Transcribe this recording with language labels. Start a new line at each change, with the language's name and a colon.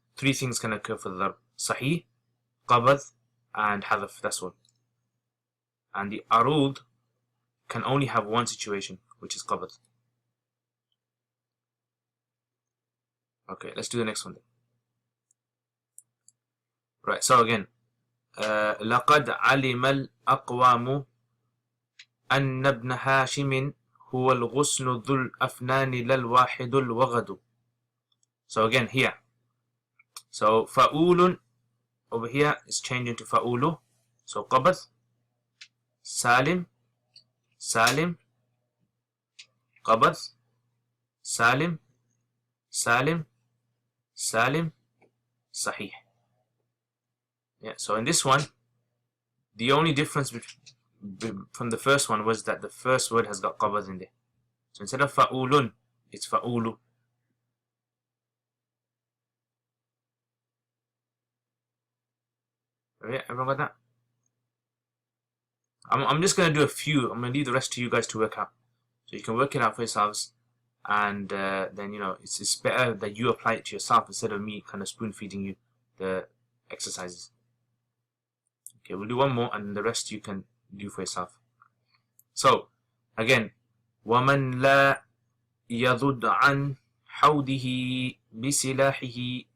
English: 3 things can occur for the darb. Sahih, qabadh, and hadaf, that's all. And the arood can only have one situation, which is qabadh. Okay, let's do the next one then. Right, so again,
Arabic: لقد علم الأقوام أن ابن هاشم هو الغصن ذو الأفنان للواحد الوغد.
English: So again here, So fa'ulun over here is changed into fa'ulu. So qabad, salim, salim, qabad, salim, salim, salim, sahih. Yeah, so in this one, the only difference from the first one was that the first word has got qabad in there. So instead of fa'ulun, it's fa'ulu. Yeah, everyone got that? I'm just going to do a few. I'm going to leave the rest to you guys to work out. So you can work it out for yourselves. And then, you know, it's better that you apply it to yourself instead of me kind of spoon feeding you the exercises. Okay, we'll do one more and the rest you can do for yourself. So, again,
Arabic: وَمَنْ لَا يَضُدْ عَنْ حَوْدِهِ بِسِلَاحِهِ.